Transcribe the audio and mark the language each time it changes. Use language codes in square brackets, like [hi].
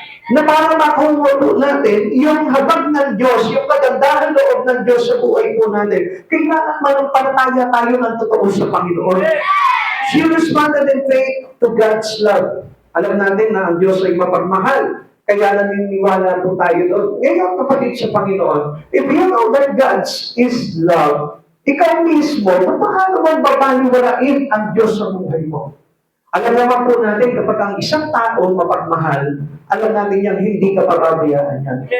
[tl] Na para makuha po natin, yung habag ng Diyos, yung kagandahan loob ng Diyos sa buhay po natin, kailangan manampalataya tayo ng totoo sa Panginoon. [en] She responded in faith to God's love. [tl] Alam natin na ang Diyos ay mapagmahal. Kaya naniniwala po tayo doon. Ngayon, kapatid sa Panginoon, [en] if you know that God is love, [tl] ikaw mismo, paano mo babaliwalain ang Diyos sa buhay mo? Alam naman po natin, kapag ang isang tao mapagmahal, alam natin yan, hindi ka pababayaan yan.